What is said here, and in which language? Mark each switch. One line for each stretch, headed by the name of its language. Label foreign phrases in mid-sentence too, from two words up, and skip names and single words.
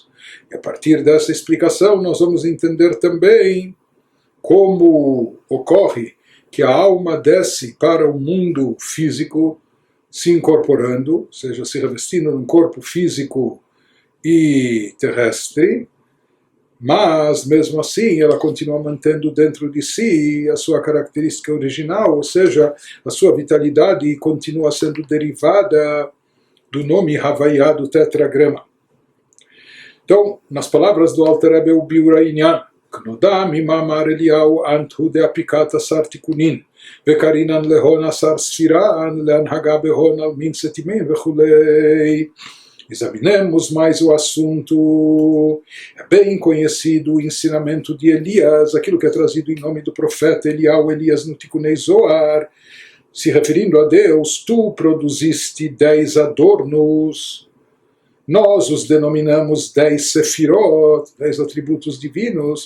Portuguese: E a partir dessa explicação nós vamos entender também como ocorre que a alma desce para o mundo físico, se incorporando, ou seja, se revestindo num corpo físico e terrestre, mas mesmo assim ela continua mantendo dentro de si a sua característica original, ou seja, a sua vitalidade continua sendo derivada do nome Havaiá, do tetragrama. Então, nas palavras do Alter Rebbe, o
Hebrew: ביאור ענין כנודע ממאמר אליהו
Aramaic: אנת הוא דאפיקת עשר תיקונין וקרינן להון עשר ספירן לאנהגא בהון עלמין סתימין וכולי.
Portuguese: Examinemos mais o assunto. É bem conhecido o ensinamento de Elias, aquilo que é trazido em nome do profeta Elias no Tikunei Zohar, se referindo a Deus: tu produziste 10 adornos. Nós os denominamos 10 sefirot, 10 atributos divinos.